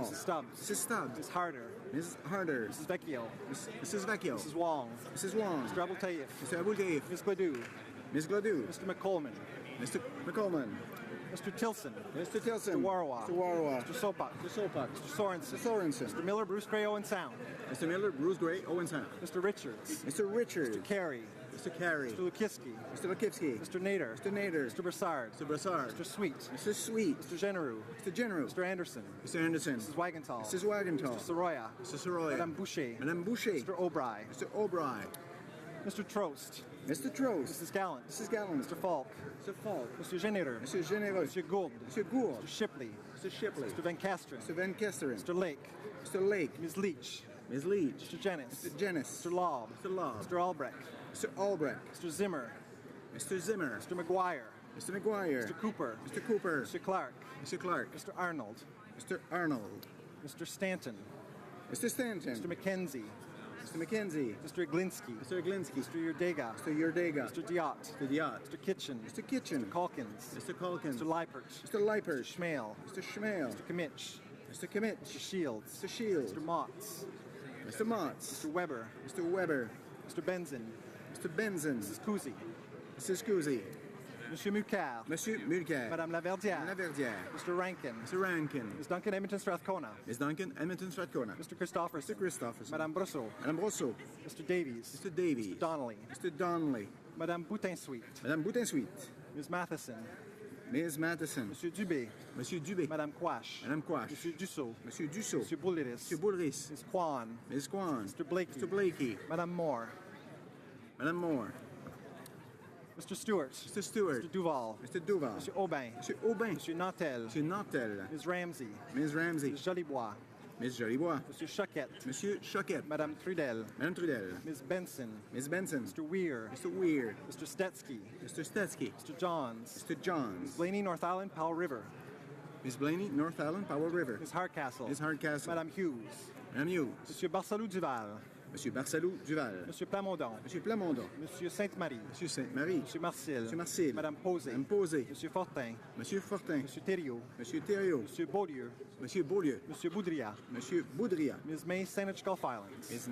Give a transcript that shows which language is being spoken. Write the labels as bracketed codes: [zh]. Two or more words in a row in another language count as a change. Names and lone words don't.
[en] Mrs. Stubbs. Mrs. Stubbs. Ms. Harder. Mrs. Harder. Mrs. Vecchio. Mrs. Vecchio. Mrs. Wong. Mrs. Wong. Mr. Abultaif. Mr. Abultaif. Ms. Gladue. Ms. Gladue. Mr. McColeman. Mr. McColeman. Mr. Tilson. Mr. Tilson. Mr. Warwa. Mr. Warwa. Mr. Sopak. Mr. Sopak. Mr. Sorensen. Mr. Sorensen. Mr. Miller, Bruce Gray, Owen Sound. Mr. Miller, Bruce Gray, Owen Sound. Mr. Richards. Mr. Richards. Mr. Carey. Mr. Carey. Mr. Lukiski. Mr. Lukivsky. Mr. Nader. Mr. Nader. Mr. Brassard. Mr. Brassard. Mr. Sweet. Mr. Sweet. Mr. Genereux. Mr. Genereux. Mr. Anderson. Mr. Anderson. Mrs. Wagenthal. Mrs. Wagenthal. Mr. Soroya. Mr. Soroya. Madame Boucher. Madame Boucher. Mr. O'Bry. Mr. O'Bry. Mr. Trost. Mr. Trost. Mrs. Gallant. Mrs. Gallant. Mr. Falk. Mr. Falk. Mr. Généreux. Mr. Généreux. Mr. Gould. Mr. Gould. Mr. Shipley. Mr. Shipley. Mr. Van Kasteren. Mr. Van Kesteren. Mr. Lake. Mr. Lake. Ms. Leach. Ms. Leach. Mr. Jennings. Mr. Jennings. Mr. Lobb. Mr. Lobb. Mr. Albrecht. Mr. Albrecht. Mr. Zimmer. Mr. Zimmer. Mr. McGuire. Mr. McGuire. Mr. Cooper. Mr. Cooper. Mr. Clark. Mr. Clark. Mr. Arnold. Mr. Arnold. Mr. Stanton. Mr. Stanton. Mr. McKenzie. Mr. McKenzie. Mr. Iglinski. Mr. Iglinski. Mr. Yurdega. Mr. Yurdega. Mr. Diot. Mr. Diot. Mr. Kitchen. Mr. Kitchen. Mr. Calkins. Mr. Calkins. Mr. Leipert. Mr. Leipert. Mr. Schmale. Mr. Schmale. Mr. Kimmich. Mr. Kimmich. Mr. Shields. Mr. Shields. Mr. Motts. Mr. Motts. Mr. Weber. Mr. Weber. Mr. Benzin. Mr. Benzin. Mrs. Cousy. Mrs. Cousy. Monsieur Mulcair. Monsieur Mulcair. Madame Laverdière. Laverdière. Mr. Rankin. Mr. Rankin. Ms. Duncan Edmonton Strathcona. Ms. Duncan, Edmonton Strathcona. Mr. Christopherson. Mr. Christopherson. Madame Brosseau. Madame Brosseau. Mr. Davies. Mr. Davies. Mr. Donnelly. Mr. Donnelly. Madame Boutin-Sweet. Madame Boutin-Sweet. Ms. Matheson. Ms. Matheson. Monsieur Dubé. Monsieur Dubé. Madame Quash. Madame Quash. Monsieur Dussault. Monsieur Dussault. Monsieur Boulris. Monsieur Boulris. Ms. Kwan. Ms. Kwan. Mr. Blakey. Mr. Blakey. Madame Moore. Madame Moore. Mr. Stewart. Mr. Stewart. Mr. Duval. Mr. Duval. Monsieur Aubin. Monsieur Aubin. Monsieur Nantel. Monsieur Nantel. Ms. Ramsey. Ms. Ramsey. Ms. Jolibois. Ms. Jolibois. Monsieur Choquette. Monsieur Choquette. Madame Trudel. Madame Trudel. Ms. Benson. Ms. Benson. Mr. Weir. Mr. Weir. Mr. Stetsky. Mr. Stetsky. Mr. Johns. Mr. Johns. Blaney, North Island, Powell River. Ms. Blaney, North Island, Powell River. Ms. Hardcastle. Ms. Hardcastle. Madame Hughes. Madame Hughes. Monsieur Barsalou Duval. Monsieur Barsalou Duval. Monsieur Plamondon. Monsieur Plamondon. Monsieur Sainte-Marie. Monsieur Sainte-Marie. Monsieur Marcel. Monsieur Marcel. Madame Posé. Madame Posé. Monsieur Fortin. Monsieur Fortin. Monsieur Thériault. Monsieur Thériault. Monsieur Beaulieu. Monsieur Beaulieu. Monsieur Boudria. Monsieur Boudria. Ms. May, Saanich Gulf Islands. Ms.